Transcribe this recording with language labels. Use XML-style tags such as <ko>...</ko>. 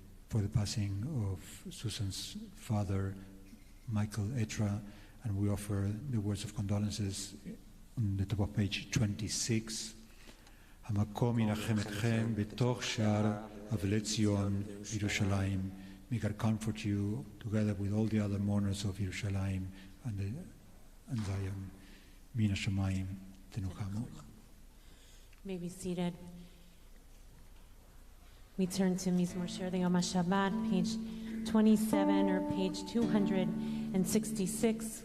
<en>for the passing of Susan's father, Michael Etra, and we offer the words of condolences on the top of page 26.</en> <he>המקום ינחם אתכם בתוך שער אבלי ציון בירושלים.</he> <en>May God comfort you together with all the other mourners of Yerushalayim and Zion.</en> <he>מן השמיים תנוחמו.</he> <en>May be seated. We turn to Mizmor Shir Yom Shabbat, page 27 or page 266.</en>